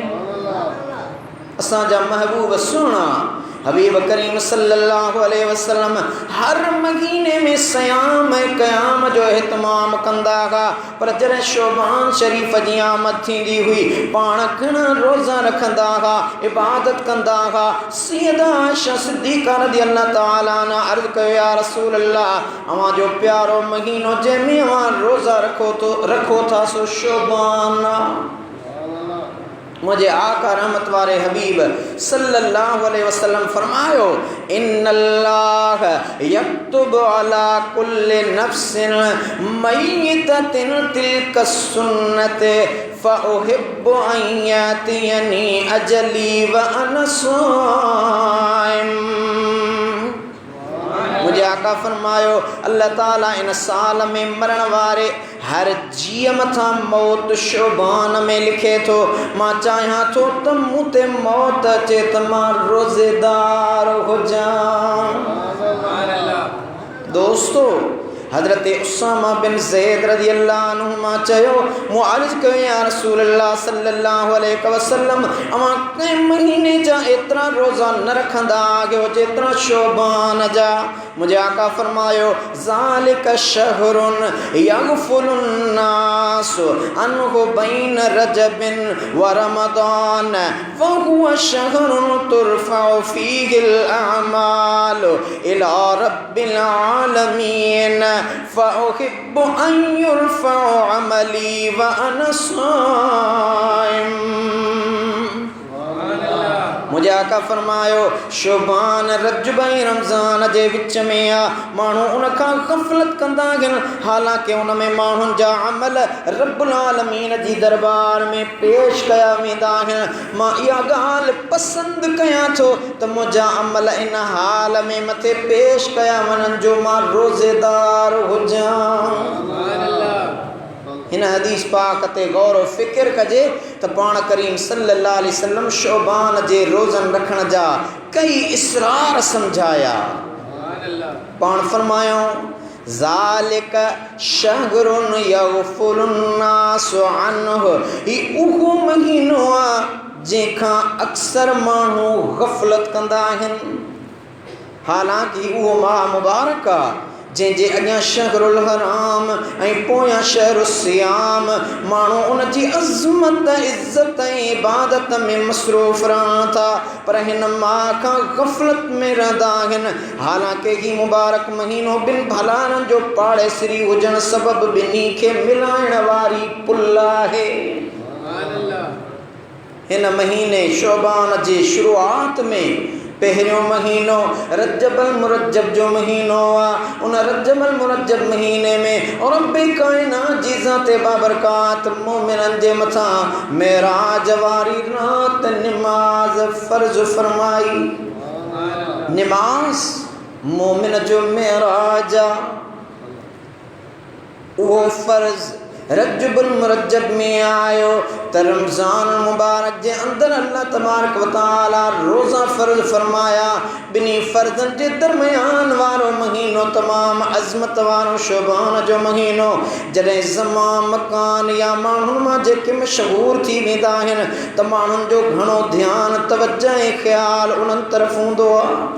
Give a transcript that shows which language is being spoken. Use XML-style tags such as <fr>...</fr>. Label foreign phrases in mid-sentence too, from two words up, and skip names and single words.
<sd>असांजा महबूब सुहिणा हबीब करीम सल्लल्लाहु अलैहि वसल्लम हर महीने में सयाम ऐं क़याम जो इहतमाम कंदा हुआ, पर जॾहिं शोबान शरीफ़ जी आमद थींदी हुई पाण घणा रोज़ा रखंदा हुआ, इबादत कंदा हुआ। सैयदा आयशा सिद्दीक़ा रज़ियल्लाहु ताला अन्हा अर्ज़ कयो,</sd> <ar>يا رسول الله,</ar> <sd>अव्हां जो प्यारो महीनो जंहिंमें अव्हां रोज़ा रखो था सो शोबान। मुझे आका रहमत वारे हबीब सल्लल्लाहु अलैहि वसल्लम फरमायो,</sd> <ar>إن الله يكتب على كل نفس ميتة تلك السنة فأحب أن يأتيني أجلي و أنا صائم.</ar> <sd>मुझे आका फरमायो अल्लाह ताला इन साल में मरण वारे हर जीअ मथां मौत शोबान में लिखे थो। मां चाहियां थो त मूं ते मौत अचे त मां रोज़ेदार हुजां। दोस्तों हज़रत उसामा बिन ज़ैद रज़ियल्लाहु अन्हु मां चयो, मूं अर्ज़ कयो,</sd> <ar>يا رسول الله</ar> <sd>सल्लल्लाहु अलैहि वसल्लम, अव्हां कंहिं महीने जा एतिरा रोज़ा न रखंदा आहियो जेतिरा शोबान जा। मुझे आका फरमायो,</sd> <ar>ذلك شهر يغفل الناس عنه بين رجب و رمضان و هو شهر ترفع فيه الأعمال إلى رب العالمين فأحب أن يرفع عملي و أنا صائم.</ar> <sd>मुझा का फरमायो शोबान रजब ऐं रमज़ान जे विच में आ माण्हू उन खां गफ़लत कंदा आहिनि हालांकि उन में माण्हुनि जा अमल रब्बुल आलमीन जी दरबार में पेश कया वेंदा आहिनि। मां इहा ॻाल्हि पसंदि कयां थो त मुंहिंजा अमल इन हाल में मथे पेश कया वञनि जो मां रोज़ेदार हुजां। हिन हदीस पाक ते गौर व फ़िक्र कजे त पाण करीम सल्लल्लाहु अलैहि वसल्लम शोबान जे रोज़न रखण जा कई इसरार समझाया। पाण फरमायूं</sd> <ar>ذلك شهر يغفل الناس عنه</ar> <sd>ही उहो महीनो आहे जंहिंखां अक्सर माण्हू गफ़लत कंदा आहिनि। हालांकि उहो माह मुबारक आहे जंहिंजे अॻियां</sd> <ar>شهر الحرام</ar> <sd>ऐं पोयां</sd> <ar>شهر الصيام</ar> <sd>माण्हू उन जी अज़मत इज़त ऐं इबादत में मसरूफ़ रहनि था पर हिन माह खां गफ़लत में रहंदा आहिनि। हालांकि ही मुबारक महीनो ॿिनि भलारनि जो पाड़ेसरी हुजण सबबु ॿिन्ही खे मिलाइण वारी पुल आहे। हिन महीने शोबान जी शुरूआत में पहिरियों महीनो रजबल मुरज्जब जो महीनो आहे। उन रजबल मुरज्जब महीने में और रब्बे कायनात जी ज़ाते बाबरकात मोमिननि जे मथां मेराज वारी रात निमाज़ फ़र्ज़ फरमाई। निमाज़ मोमिन जो मेराज आहे। उहो फ़र्ज़ रजबुल मुरज्जब में आयो त रमज़ान मुबारक जे अंदर अल्लाह तबारक व तआला रोज़ा फ़र्ज़ फरमाया। ॿिन्ही फ़र्ज़नि जे दरमियान वारो महीनो तमाम अज़मत वारो शोबान जो महीनो जॾहिं ज़मान मकान या माण्हुनि मां जेके मशहूर थी वेंदा आहिनि त माण्हुनि जो घणो ध्यानु तवज्जो ऐं ख़्याल उन्हनि तरफ़ हूंदो आहे।</sd>